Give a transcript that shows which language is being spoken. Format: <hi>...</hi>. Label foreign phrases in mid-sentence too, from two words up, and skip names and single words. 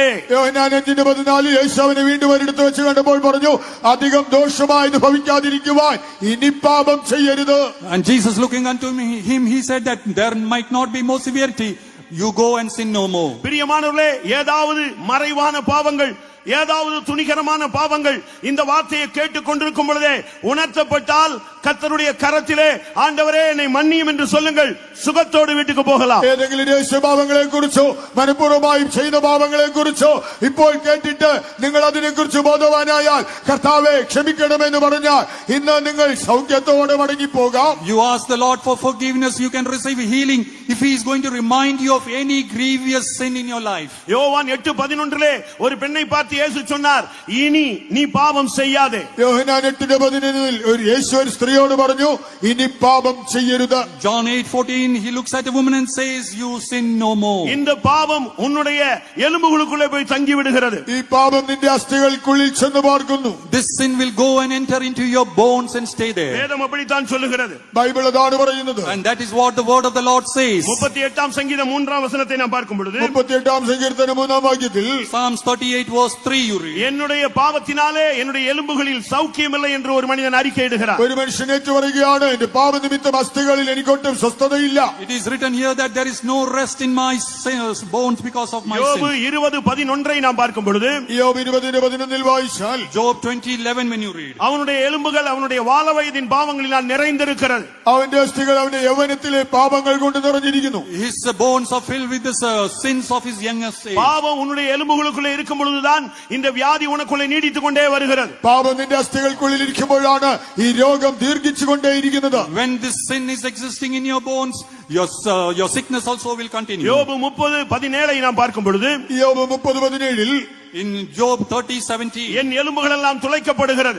<ml>യോഹന്നാൻ 5:14 യേശു അവനെ വീണ്ടും ഒരിടത്ത് വെച്ച് കണ്ടപ്പോൾ പറഞ്ഞു, അധികം ദോഷമായത് ഭവിക്കാതിരിക്കുവാൻ ഇനി പാപം ചെയ്യരുത്.</ml> <en>And Jesus looking unto him, he said that there might not be more severity. You go and sin no more.</en> <ta>பிரியமானவர்களே, ஏதாவது மறைவான பாவங்கள், ஏதாவது துணிகரமான பாவங்கள் இந்த வார்த்தையை கேட்டுக் கொண்டிருக்கும் பொழுதே உணர்த்தப்பட்டால் கர்த்தருடைய கரத்திலே ஆண்டவரே என்னை மன்னியும் என்று சொல்லுங்கள், சுகத்தோடு வீட்டுக்கு போகலாம்.</ta> <ml>ഏതെങ്കിലും രഹസ്യപാപങ്ങളെ കുറിച്ചോ മനഃപൂർവ്വമായും ചെയ്ത പാപങ്ങളെ കുറിച്ചോ ഇപ്പോൾ കേട്ടിട്ട് നിങ്ങൾ അതിനെ കുറിച്ച് ബോധവാനായാൽ കർത്താവേ ക്ഷമിക്കണമെന്ന് പറഞ്ഞാൽ ഇന്ന് നിങ്ങൾ സൗഖ്യത്തോടെ മടങ്ങിപ്പോകാം.</ml> <en>You ask the Lord for forgiveness, you can receive healing if he is going to remind you of any grievous sin in your life.</en> <ta>யோவான் 8:11 ஒரு பெண்ணை பார்த்து இயேசு சொன்னார், இனி நீ பாவம் செய்யாதே.</ta> <ml>യോഹന്നാൻ 8:11 ഒരു യേശു ഒരു സ്ത്രീയോട് പറഞ്ഞു, ഇനി പാപം ചെയ്യരുത്.</ml> <en>John 8:14 he looks at a woman and says, you sin no more.</en> <ta>இந்த பாவம் உன்னுடைய எலும்புகளுக்குள்ளே போய் தங்கி விடுகிறது.</ta> <ml>ഈ പാപം നിന്റെ അസ്ഥികൾക്കുള്ളിൽ ചെന്ന് പാർക്കുന്നു.</ml> <en>This sin will go and enter into your bones and stay there.</en> <ta>வேதம் அப்படித்தான் சொல்லுகிறது.</ta> <ml>ബൈബിൾ അതാണ് പറയുന്നത്.</ml> <en>And that is what the word of the Lord says.</en> <ta>38 சங்கீதம் 3 வசனத்தை நாம் பார்க்கும் பொழுது</ta> <ml>38 സങ്കീർത്തനം 3 വാക്യത്തിൽ</ml> <en>Psalms 38 verse 3 you read.</en> <ta>என்னுடைய பாவத்தினாலே என்னுடைய எலும்புகளில் சௌக்கியமில்லை என்று ஒரு மனிதன் அறிக்கையிடுகிறார்.</ta> <ml>ഒരു മനുഷ്യൻ ഏറ്റുപറയുകയാണ്, എന്റെ പാപനിമിത്തം അസ്ഥികളിൽ എനിക്കൊട്ടും സ്വസ്ഥതയില്ല.</ml> <en>It is written here that there is no rest in my bones because of my</en> <ta>யோபு</ta> <en>sin.</en> <ta>20:11 நாம் பார்க்கும் பொழுது</ta> <ml>യോബ് 20:11 വായിച്ചാൽ</ml> <en>Job 20:11 when you read.</en> <ta>அவனுடைய எலும்புகள் அவனுடைய வால வயதின் பாவங்களினால் நிறைந்திருக்கிறது.</ta> <ml>അവന്റെ അസ്ഥികൾ അവന്റെ യൗവനത്തിലെ പാപങ്ങൾ കൊണ്ട് നിറഞ്ഞിരിക്കുന്നു. നിറഞ്ഞിരിക്കുന്നു.</ml> <en>His bones are filled with the sins of his youngest age.</en> <ta>பாவம் உன்னுடைய எலும்புகளுக்குள்ளே இருக்கும் பொழுதுதான் இந்த வியாதி உனக்குள்ளே நீடித்துக் கொண்டே வருகிறது.</ta> <ml>പാപം നിന്റെ അസ്ഥികൾക്കുള്ളിൽ ഇരിക്കുമ്പോഴാണ് ഈ രോഗം ദീർഘിച്ചുകൊണ്ടേയിരിക്കുന്നത്.</ml> <en>When this sin is existing in your bones, your sickness also will continue.</en> <ta>யோபு 30:17 நாம் பார்க்கும் பொழுது, யோபு 30:17</ta> <en>in Job 30:17,</en> <ta>என் எலும்புகள் எல்லாம் துளைக்கப்படுகிறது,</ta>